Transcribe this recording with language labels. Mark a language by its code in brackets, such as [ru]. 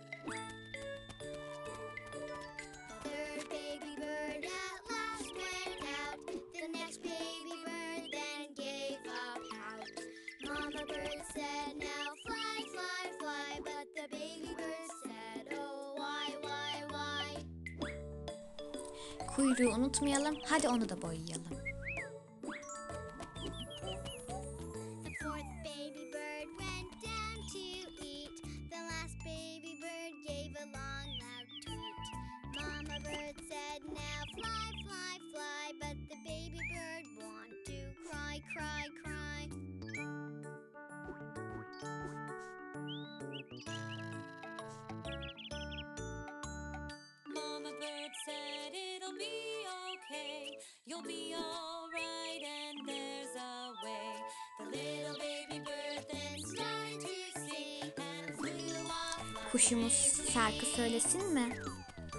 [en] The third baby bird at last went out. The next baby bird then gave a pout. Mama bird said, now fly, fly, fly. But the baby bird said, oh, why, why, why? [tr] Kuyruğu unutmayalım, hadi onu da boyayalım. [en] The fourth baby bird went down to eat. The last baby bird gave a long, loud tweet. Mama bird said, now fly, fly, fly. But the baby bird wanted to cry, cry, cry. Mama bird said it'll be okay, you'll be alright, and there's a way. The little baby bird then started to sing and flew off. [tr] Kuşumuz şarkı söylesin mi?